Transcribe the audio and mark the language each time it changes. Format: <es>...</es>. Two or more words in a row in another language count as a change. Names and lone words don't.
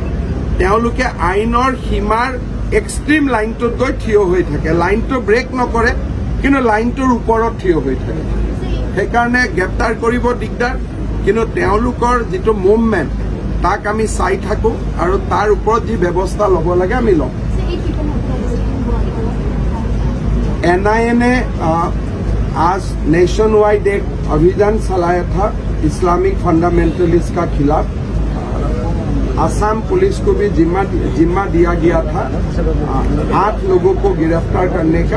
<as>তেওঁলোকে আইনৰ সীমাৰ</as> <en>extreme line</en> <as>গৈ থিয় হৈ থাকে, লাইনটো ব্ৰেক নকৰে কিন্তু লাইনটোৰ ওপৰত থিয় হৈ থাকে। সেইকাৰণে গ্ৰেপ্তাৰ কৰিব দিগদাৰ, কিন্তু তেওঁলোকৰ যিটো মুভমেণ্ট তাক আমি চাই থাকোঁ আৰু তাৰ ওপৰত যি ব্যৱস্থা ল'ব লাগে আমি লওঁ।</as> <hi>NIA ने आज</hi> <en>nation wide</en> <hi>एक अभियान चलाया था</hi> <en>Islamic fundamentalist</en> <hi>का खिलाफ। असम पुलिस को भी जिम्मा दिया गया था 8 लोगों को गिरफ्तार करने का।</hi>